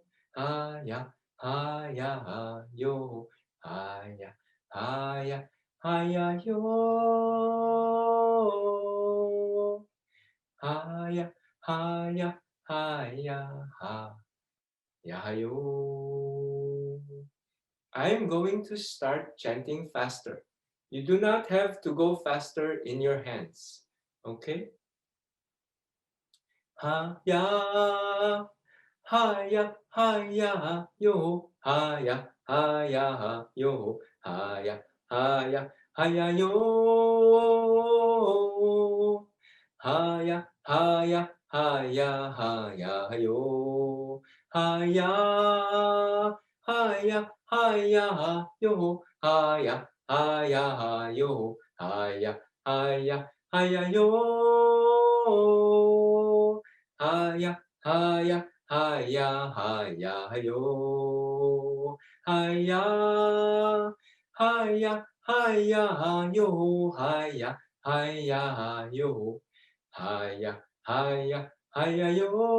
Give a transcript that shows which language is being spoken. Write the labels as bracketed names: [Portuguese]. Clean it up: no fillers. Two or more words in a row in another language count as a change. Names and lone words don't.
[English] Haya, haya, yo. Haya, haya, haya, yo. Haya, haya, haya, ha, yahayo. I am going to start chanting faster. You do not have to go faster in your hands. Okay? Ha ya, ha ya, ha ya, yo, ha ya, ha ya, ha, yo, ha ya, ha ya, ha ya, yo. Ha ya, ha ya, ha ya, ha ya, yo. Ha ya, ha ya, ha ya, ha, yo, ha ya, ha ya, ha, yo, ha ya, ha ya, ha ya, yo. Haya, haya, haya, haya, yo. Haya, haya, haya, yo. Haya, haya, yo. Haya, haya, haya, yo.